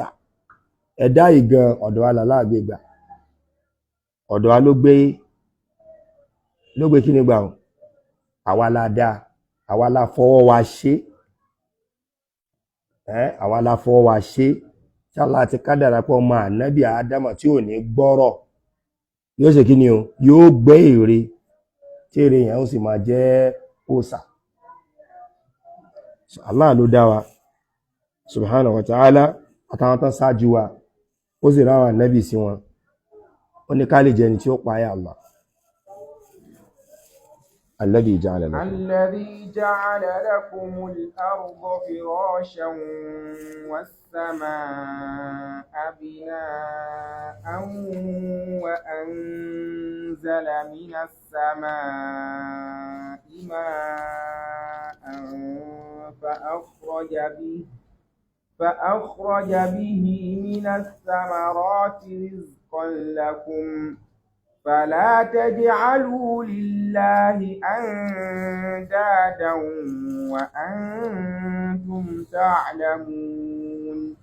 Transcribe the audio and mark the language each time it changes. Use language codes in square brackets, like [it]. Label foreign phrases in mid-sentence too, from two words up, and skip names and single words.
[yo] Ẹ̀dá ìgan ọ̀dọ̀ wa làlá gbégbà, ọ̀dọ̀ wa ló gbé kí ni gbà ọ̀, àwa la dá, àwa la fọwọ́ wa ṣe, àwa la fọwọ́ wa ṣe, tí Allah ti kádàrá pé ọmọ ànábì Ádámà tí ò ní gbọ́rọ̀ yóò ṣe kí ni o, yóò gbé ère, tí ère yẹn ó sì máa jẹ́ òsà. Allah ló dá wa [ar] سبحانه وتعالى, [yo] àtàwọn tán ṣáájú wa, ó sì ráwọn ànábì sí wọn, ó ní ká lè jẹ́ ni tí ó páyà Allah. [ar] الذي جعل لكم الأرض فراشا والسماء بناء وأنزل من السماء ماء فأخرج به من الثمرات رزقا لكم فلا تجعلوا لله أندادا وأنتم تعلمون.